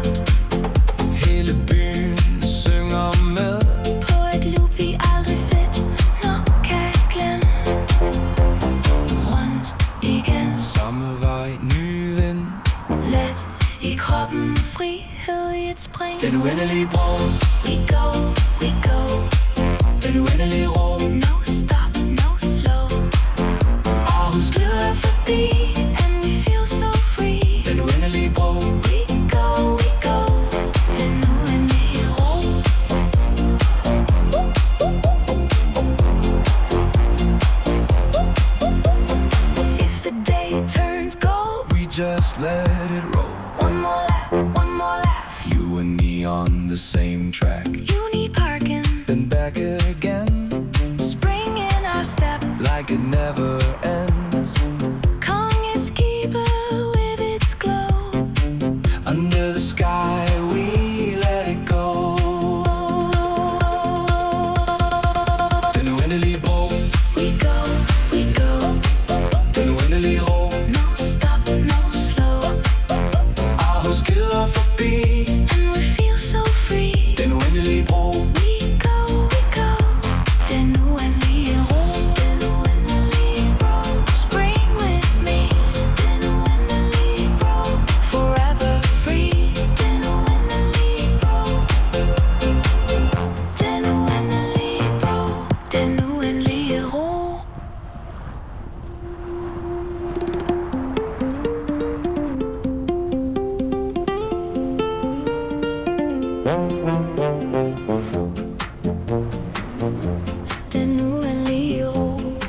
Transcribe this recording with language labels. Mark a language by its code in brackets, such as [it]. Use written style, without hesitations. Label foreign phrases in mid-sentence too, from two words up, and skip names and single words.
[da] Hele byen synger med. På et loop vi aldrig fedt nok kan glemme. Rundt igen. Samme vej, ny vind. Let i kroppen, frihed i et spring. Den uendelige bro. [en] We go, we go. [da] Den uendelige ro. [en] No stop, no slow. [da] Aarhus Glider forbi, [en] and we feel so free. [da] Den uendelige bro. [en] We go, we go. [da] Den uendelige ro. [en] If the day turns gold, We just let it roll. one more lap, one more laugh. You and me on the same track. You need parking, Then back again. spring in our step. Like it never ends. Kongeskibet with its glow. Under the sky we let it go. [da] Den uendelige bro. [en] We go, we go. [da] Den uendelige ro. [en] No stop, no slow. [da] Aarhus glider forbi. [en] And we feel so free. [da] Den uendelige bro. [en] We go, we go. [da] Den uendelige ro. Den uendelige bro. [en] Spring with me. [da] Den uendelige bro. [en] Forever free. [da] Den uendelige bro. Den uendelige bro. Den uendelige ro. Den uendelige ro.